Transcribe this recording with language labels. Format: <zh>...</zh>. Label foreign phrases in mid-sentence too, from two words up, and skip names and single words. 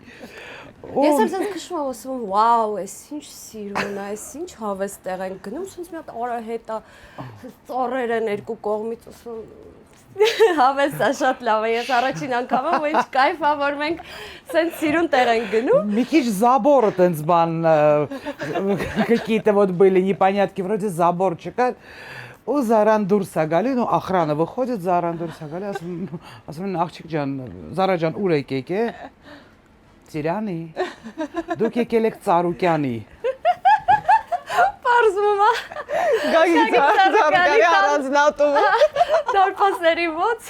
<hy>Ես էլ ցած քշում եմ ասում, վաու, էս ինչ սիրուն է, էս ինչ հավես տեղ են գնում, ցած մի հատ արահետ է, ծառեր են երկու կողմից, ասում հավեսը շատ լավ է, ես առաջին անգամ եմ, ինչ կայֆ է, որ մենք սենց սիրուն տեղ ենք գնում։ Մի քիչ забора տենց բան</hy> <ru>какие-то вот были непонятки, вроде заборчика։</ru> <hy>ու Զարան դուրս է գալի, ու</hy> <ru>охрана выходит,</ru> <hy>Զարան դուրս է գալի, ասում են աղջիկ ջան, Զարա ջան, ուր եք եկե։ Ծիրանի։ Դուք եկել եք Ծառուկյանի։ Պարզվում է։ Գագիկ Ծառուկյանի առանձնատու։ Դարպասների ո՞ց։</hy>